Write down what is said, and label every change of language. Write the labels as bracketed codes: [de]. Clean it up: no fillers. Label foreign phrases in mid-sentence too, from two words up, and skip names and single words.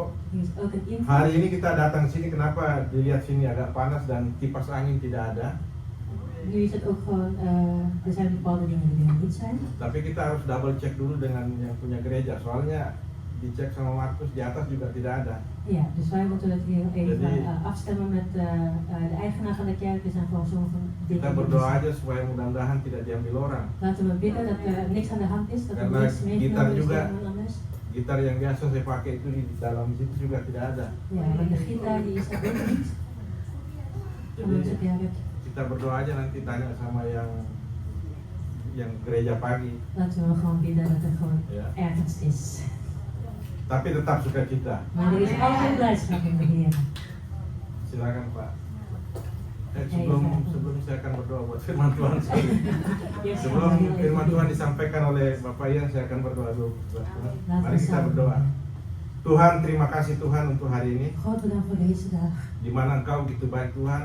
[id] Hari ini kita datang sini, kenapa dilihat sini agak panas dan kipas angin tidak ada. Tapi kita harus [en] double check [id] dulu dengan yang punya gereja, soalnya dicek sama Markus di atas juga tidak ada. [nl] Ja, dus wij moeten het weer even afstemmen met de eigenaar van de kerk. Er zijn gewoon sommige dingen. [id] Kita berdoa aja supaya mudah-mudahan tidak diambil orang. [nl] Laten we bidden dat er niks aan de hand is, dat er [id] Karena [nl] niks meegenomen is [id] juga, [nl] door iemand anders. [id] Gitar yang biasa saya pakai itu di dalam situ juga tidak ada. [nl] Ja, want de gitaar die is er ook niet. Van onze kerk. [id] Kita berdoa aja, nanti tanya sama yang gereja pagi. [nl] Laten we gewoon bidden dat er gewoon ergens is. [id] Tapi tetap sukacita. [nl] Maar er is altijd blijdschap in de Heer. [id] Silakan Pak. Sebelum saya akan berdoa buat firman Tuhan. Sebelum firman Tuhan disampaikan oleh Bapak Ian, saya akan berdoa dulu. Mari kita berdoa. Tuhan, terima kasih Tuhan untuk hari ini. Di mana Engkau begitu baik Tuhan.